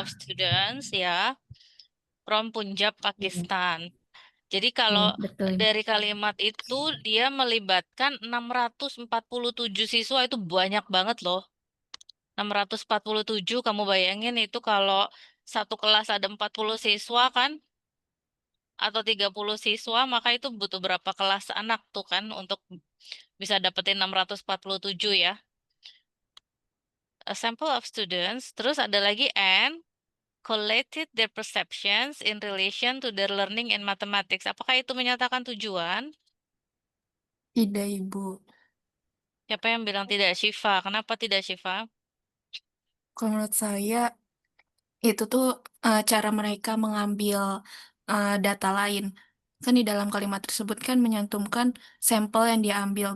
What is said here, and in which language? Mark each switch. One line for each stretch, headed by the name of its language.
English: of students ya from Punjab, Pakistan.
Indonesian: Jadi kalau Betul. dari kalimat itu dia melibatkan 647 siswa, itu banyak banget loh. 647, kamu bayangin itu kalau satu kelas ada 40 siswa kan, atau 30 siswa, maka itu butuh berapa kelas anak tuh kan untuk bisa dapetin 647 ya.
English: A sample of students,
Indonesian: terus ada lagi
English: and collected their perceptions in relation to their learning in mathematics.
Indonesian: Apakah itu menyatakan tujuan? Tidak, Ibu. Siapa yang bilang tidak, Syifa? Kenapa tidak, Syifa? Kalau menurut saya, itu tuh cara mereka mengambil data lain. Kan di dalam kalimat tersebut kan menyantumkan sampel yang diambil.